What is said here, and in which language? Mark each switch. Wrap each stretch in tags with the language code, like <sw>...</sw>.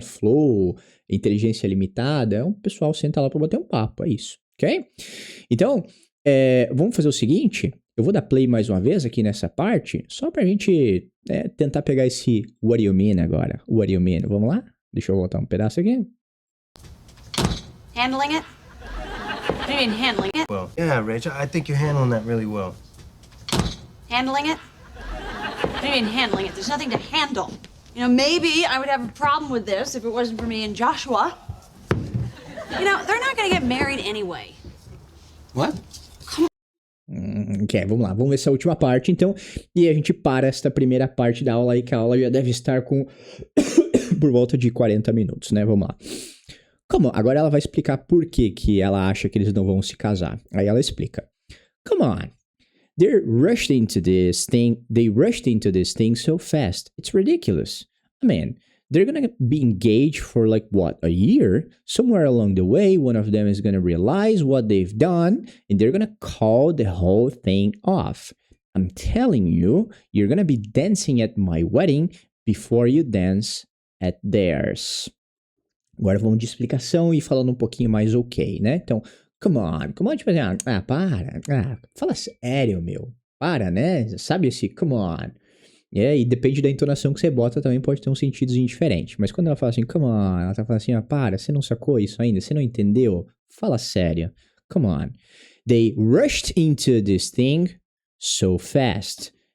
<pt>Flow, Inteligência Limitada, o pessoal senta lá pra bater um papo, é isso, ok? Então, vamos fazer o seguinte, eu vou dar play mais uma vez aqui nessa parte, só pra gente tentar pegar esse</pt> <en>what do you mean</en> <pt>agora, what do you mean, vamos lá? Deixa eu voltar um pedaço aqui.</pt> <en>Handling it? What do you mean handling it? Well, yeah, Rachel, I think you're handling that really well. Handling it? What do you mean handling it? There's nothing to handle. You know, maybe I would have a problem with this if it wasn't for me and Joshua. You know, they're not gonna get married anyway. What?</en> <pt>Ok, vamos lá, vamos ver essa última parte então, e a gente para esta primeira parte da aula aí, que a aula já deve estar com por volta de 40 minutos, né, vamos lá. Como? Agora ela vai explicar por que ela acha que eles não vão se casar. Aí ela explica.</pt> <en>Come on. They rushed into this thing so fast. It's ridiculous. I mean, they're gonna be engaged for like, what, a year? Somewhere along the way, one of them is gonna realize what they've done, and they're gonna call the whole thing off. I'm telling you, you're gonna be dancing at my wedding before you dance at theirs.</en> <pt>Agora vamos de explicação e falando um pouquinho mais ok, né? Então,</pt> <en>come on,</en> <pt>tipo assim, para, fala sério, meu. Para, né? Sabe esse come on? E depende da entonação que você bota, também pode ter um sentido diferente. Mas quando ela fala assim,</pt> <en>come on,</en> <pt>ela tá falando assim, para, você não sacou isso ainda? Você não entendeu? Fala sério.</pt> <en>Come on. They rushed into this thing so fast.</en>